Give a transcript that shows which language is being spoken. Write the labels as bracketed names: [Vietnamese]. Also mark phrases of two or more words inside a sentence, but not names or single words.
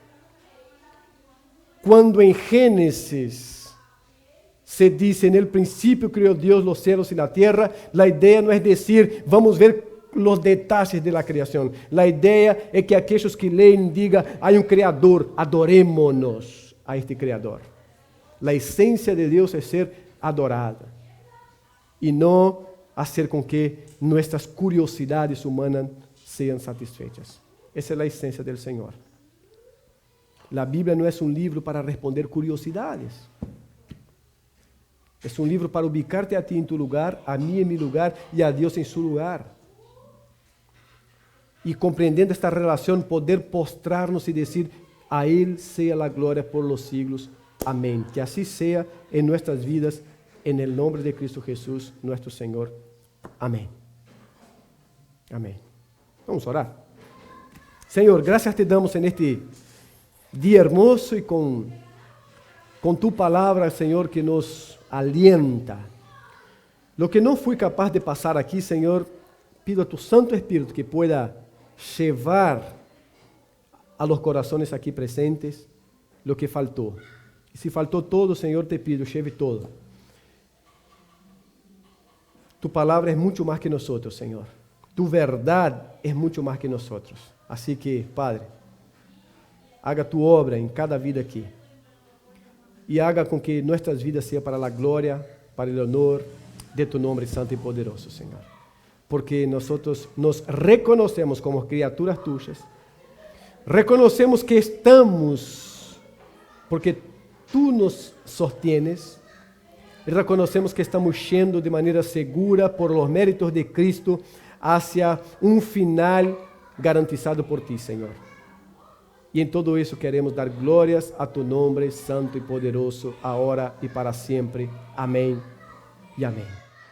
[Spanish] Cuando en Génesis se dice, en el principio creó Dios los cielos y la tierra, la idea no es decir, vamos a ver los detalles de la creación. La idea es que aquellos que leen digan, hay un creador, adorémonos a este creador. La esencia de Dios es ser adorada y no hacer [Portuguese] com que nossas curiosidades humanas sejam satisfeitas. Essa é a essência do Senhor. A Bíblia não é um livro para responder curiosidades. É um livro para ubicar-te a ti em tu lugar, a mim em meu lugar e a Deus em seu lugar. E compreendendo esta relação, poder postrar-nos e dizer, a Ele seja a glória [Spanish] por los siglos. [Portuguese] Amém. Que assim seja em nossas vidas, [Spanish] en el nombre de Cristo Jesús, nuestro Señor. Amén. Amén. Vamos a orar. Señor, gracias te damos en este día hermoso y con tu palabra, Señor, que nos alienta. Lo que no fui capaz de pasar aquí, Señor, pido a tu Santo Espíritu que pueda llevar a los corazones aquí presentes lo que faltó. Y si faltó todo, Señor, te pido, lleve todo. [Portuguese] Tu palavra é muito mais que nós, Senhor. Tu verdade é muito mais que nós. Assim que, Padre, [Spanish] haga tu obra [Portuguese] em cada vida aqui. E haga com que nossas vidas sejam para a glória, para o honor de tu nome santo e poderoso, Senhor. Porque nós nos reconhecemos como criaturas tuyas. Reconhecemos que estamos, porque tu nos sostienes. E reconhecemos que estamos yendo de maneira segura [Spanish] por los méritos de Cristo hacia [Portuguese] um final [Spanish] garantizado por ti, [Portuguese] Senhor. E em todo isso queremos dar glórias a tu nome santo e poderoso, agora e para sempre. Amém e amém.